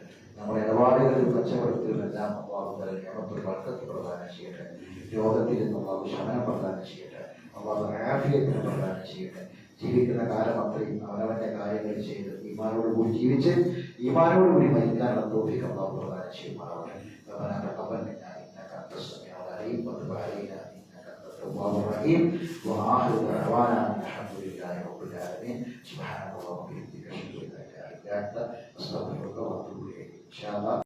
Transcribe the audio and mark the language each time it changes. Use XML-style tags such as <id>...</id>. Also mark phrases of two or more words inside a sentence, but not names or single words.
<ml>നമ്മുടെ ഇടപാടുകളിൽ കച്ചവടത്തിലെല്ലാം അള്ളാഹു നിയമത്തിൽ വർക്കത്ത് പ്രദാനം ചെയ്യട്ടെ. രോഗത്തിൽ നിന്ന് അള്ളാഹു ശമനം പ്രദാനം ചെയ്യട്ടെ. അള്ളാഹു ആഫിയത്തിന് പ്രദാനം ചെയ്യട്ടെ. ജീവിക്കുന്ന കാലം അത്രയും അവനവന്റെ കാര്യങ്ങൾ ചെയ്ത് ഈമാനോടുകൂടി ജീവിച്ച് ഈമാനോടുകൂടി മരിക്കാനുള്ള തൗഫീഖ് അള്ളാഹു പ്രദാനം ചെയ്യുമാറാവട്ടെ.</ml> <ar>التواب الرحيم واخر دعوانا الحمد لله رب العالمين. سبحانك اللهم وبحمدك اشهد ان لا اله الا انت استغفرك واتوب اليك ان شاء الله.</ar>